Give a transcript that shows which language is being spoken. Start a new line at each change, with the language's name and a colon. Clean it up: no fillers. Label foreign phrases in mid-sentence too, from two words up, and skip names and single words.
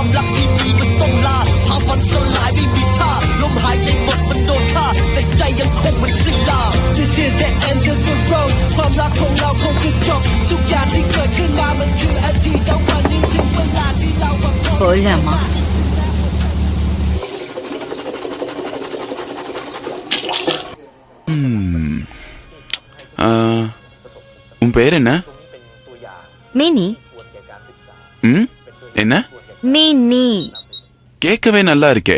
Thai: รักที่มีมันต้องลาพาพันสลายไม่มีท่าลมหายใจหมดมันโดนฆ่าแต่ใจยังคงมันสิ้นลา
English: This is the end of the road
Thai: ความรักของเราคงจะจบทุกอย่างที่เกิดขึ้นมามันคืออดีตแต่วันนี้ถึงเวลาที่เราต้องโอ้ยแหละมั้ง
Tamil: உன் பேர் என்ன? மினி. என்ன? மினி. கேட்கவே நல்லா இருக்கே.